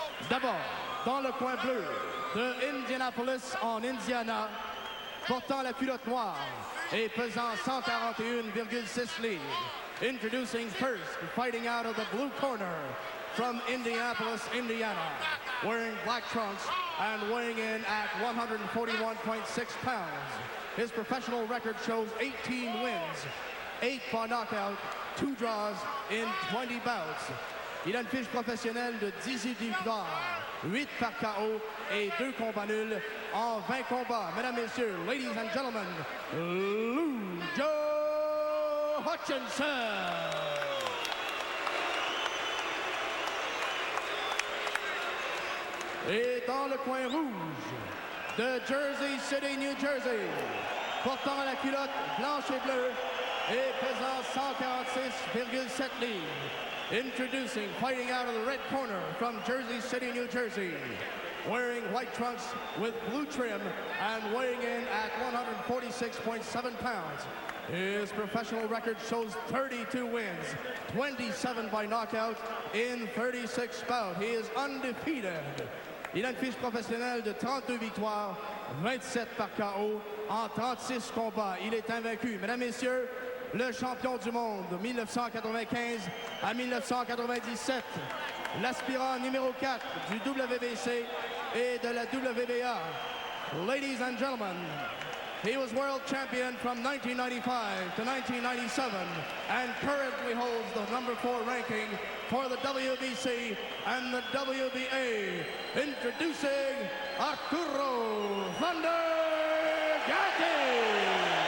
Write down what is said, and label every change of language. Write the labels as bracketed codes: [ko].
[fr] D'abord, dans le coin bleu de Indianapolis en Indiana, portant la culotte noire et pesant 141,6 livres. [en] Introducing first, fighting out of the blue corner from Indianapolis, Indiana, wearing black trunks and weighing in at 141.6 pounds. His professional record shows 18 wins, 8 by knockout, 2 draws in 20 bouts. [fr] Il a une fiche professionnelle de 18 victoires, 8 par KO et 2 combats nuls en 20 combats. Mesdames, Messieurs, [en] ladies and gentlemen, Lou Joe Hutchinson. [fr] Et dans le coin rouge de Jersey City, New Jersey, portant la culotte blanche et bleue et pesant 146,7 livres. [en] Introducing, fighting out of the red corner from Jersey City, New Jersey, wearing white trunks with blue trim and weighing in at 146.7 pounds. His professional record shows 32 wins, 27 by knockout in 36 bouts. He is undefeated. [fr] Il a une fiche professionnelle de 32 victoires, 27 par KO en 36 combats. Il est invaincu. Mesdames, Messieurs, le champion du monde de 1995 à 1997, l'aspirant numéro 4 du WBC et de la WBA. [en] Ladies and gentlemen, he was world champion from 1995 to 1997 and currently holds the number 4 ranking for the WBC and the WBA. Introducing Arturo Thunder Gatti.